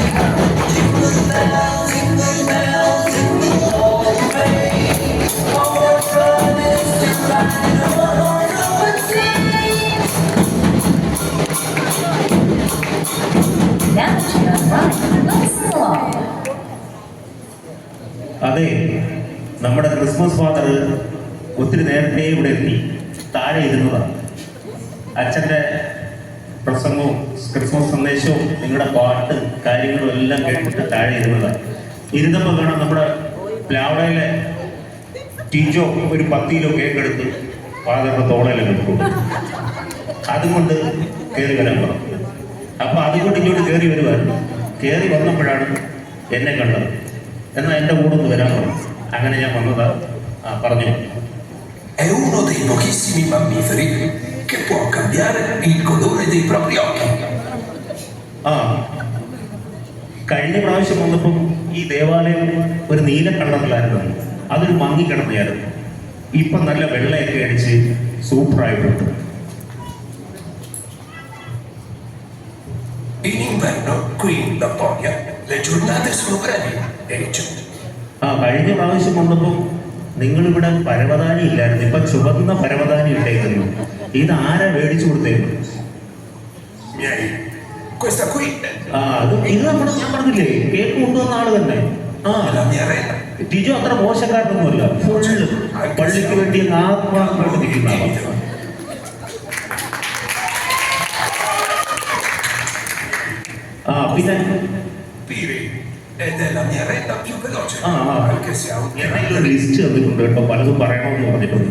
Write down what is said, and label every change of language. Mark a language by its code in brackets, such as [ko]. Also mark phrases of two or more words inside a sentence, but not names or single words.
[en] Jingle bells, jingle all the way. Oh, what fun it is to ride a one-horse open sleigh. Now to the right, let's along. [ml] അതെ, നമ്മുടെ [en] Christmas Father [ml] ഒത്തിരി നേരത്തെ ഇവിടെ എത്തി താഴെ ഇരുന്നതാണ്. അച്ഛൻ്റെ പ്രസംഗവും ക്രിസ്മസ് സന്ദേശവും നിങ്ങളുടെ പാട്ട് കാര്യങ്ങളും എല്ലാം കേട്ടിട്ട് താഴെ ഇരുന്നതാണ്. ഇരുന്നപ്പോൾ കാണാം നമ്മുടെ പ്ലാവളയിലെ ടീച്ചോ ഒരു 10 കിലോ കേക്ക് എടുത്ത് ഫാദറിൻ്റെ തോളയിലും കിട്ടും. അതുകൊണ്ട് കയറി വരാൻ പറഞ്ഞു. അപ്പോൾ അതുകൊണ്ട് ഇങ്ങോട്ട് കയറി വരുമായിരുന്നു. കയറി വന്നപ്പോഴാണ് എന്നെ കണ്ടത്. എന്നാൽ എൻ്റെ കൂടെ ഒന്ന് വരാൻ പറഞ്ഞു. അങ്ങനെ ഞാൻ വന്നതാ. പറഞ്ഞു. [it] È uno dei pochissimi mammiferi che può cambiare il colore dei propri occhi. [ml] കഴിഞ്ഞ പ്രാവശ്യം വന്നപ്പം ഈ ദേവാലയം ഒരു നീല കളറിലായിരുന്നു. അതൊരു മങ്ങിക്കിടന്നായിരുന്നു. ഇപ്പം നല്ല വെള്ളയൊക്കെ അടിച്ച് സൂപ്പറായിട്ടുണ്ട്. [it] In inverno, qui in Lapponia, le giornate sono brevi e [ml] കഴിഞ്ഞ പ്രാവശ്യം വന്നപ്പം നിങ്ങളിവിടെ പരവതാനി ഇല്ലായിരുന്നു. ഇപ്പൊ ചുവന്ന പരവതാനി ഇട്ടേക്കുന്നു. ഇത് ആരാ മേടിച്ചു കൊടുത്തേക്കുന്നു? [it] questa qui [ml] ഇത് നമ്മുടെ ഞാൻ പറഞ്ഞില്ലേ, കേക്ക് കൊണ്ടുവന്ന ആള് തന്നെ. ടിജു അത്ര മോശക്കാരനൊന്നുമില്ല. ഫുള്ള് പള്ളിക്ക് വേണ്ടി ആത്മാർത്ഥമായിട്ട് നിൽക്കുന്ന ആളാണ്. പിന്നെ ലിസ്റ്റ് തന്നിട്ടുണ്ട് കേട്ടോ, പലതും പറയണമെന്ന് പറഞ്ഞിട്ടുണ്ട്.